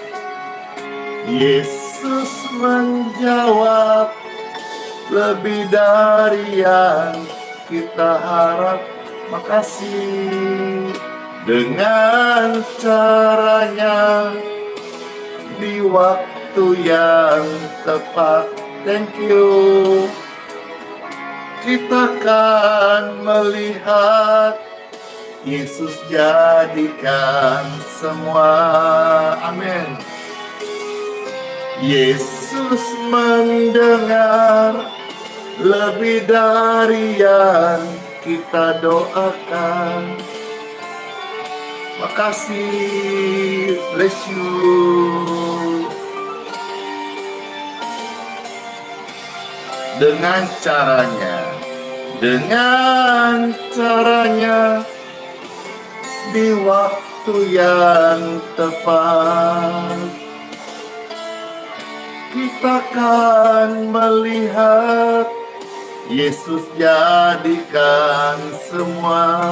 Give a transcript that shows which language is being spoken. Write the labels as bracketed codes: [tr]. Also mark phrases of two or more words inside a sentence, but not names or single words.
[id] Yesus menjawab, lebih dari yang kita harap. Makasih. Dengan caranya di waktu yang tepat. [en] Thank you. [id] Kita akan melihat Yesus jadikan semua. Amin. Yesus mendengar lebih dari yang kita doakan. Makasih, [en] bless you. [id] Dengan caranya di waktu yang tepat, kita akan melihat Yesus jadikan semua.